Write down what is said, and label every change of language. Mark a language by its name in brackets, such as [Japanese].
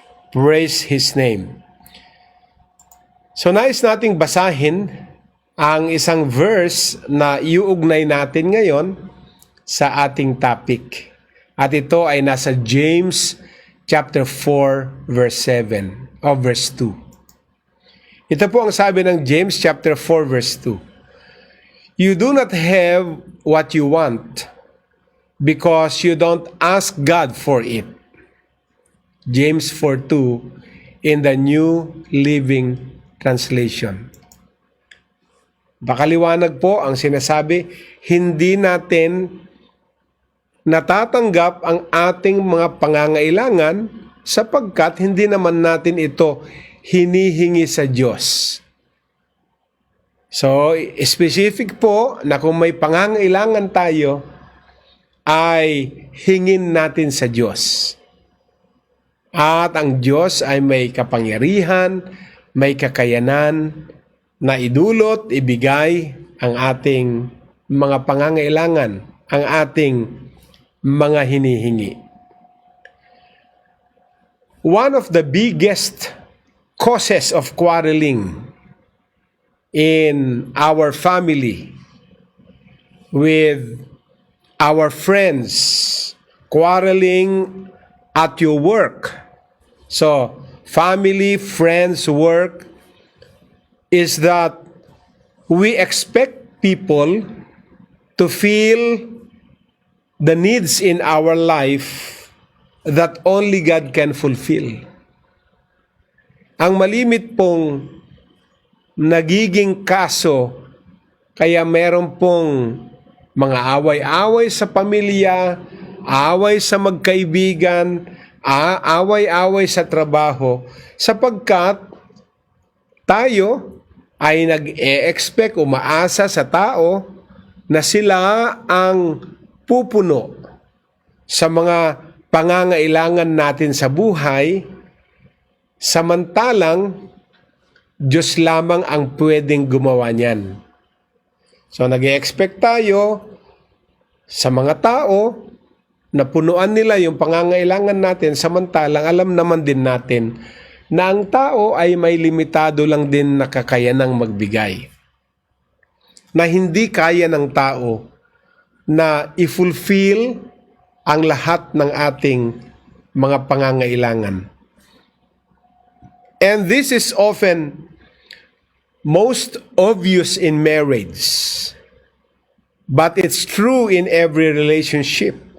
[English] Praise His name. [Filipino] So nais nating basahin ang isang verse na iuugnay natin ngayon sa ating topic. At ito ay nasa James chapter 4 verse 7 o verse 2. Ito po ang sabi ng James chapter 4 verse 2. [English] You do not have what you want because you don't ask God for it. James 4:2 in the New Living Translation. [Filipino] Pakaliwanag po ang sinasabi, hindi natin natatanggap ang ating mga pangangailangan sapagkat hindi naman natin ito hinihingi sa Diyos. So, specific po na kung may pangangailangan tayo, ay hingin natin sa Diyos. At ang Diyos ay may kapangyarihan, may kakayanan na idulot, ibigay ang ating mga pangangailangan, ang ating mga hinihingi. [English] One of the biggest causes of quarreling in our family, with our friends, quarreling at your work. So, family, friends, work, is that we expect people to feel the needs in our life that only God can fulfill. [Filipino] Ang malimit pong nagiging kaso, kaya meron pong mga away-away sa pamilya, away sa magkaibigan, away-away sa trabaho, sapagkat tayo ay nag-e-expect, umaasa sa tao na sila ang pupuno sa mga pangangailangan natin sa buhay, samantalang Diyos lamang ang pwedeng gumawa niyan. So nag-e-expect tayo sa mga tao na punuan nila yung pangangailangan natin, samantalang alam naman din natin na ang tao ay may limitado lang din na kakayanang magbigay. Na hindi kaya ng tao na i-fulfill ang lahat ng ating mga pangangailangan. [English] And this is often most obvious in marriage, but it's true in every relationship.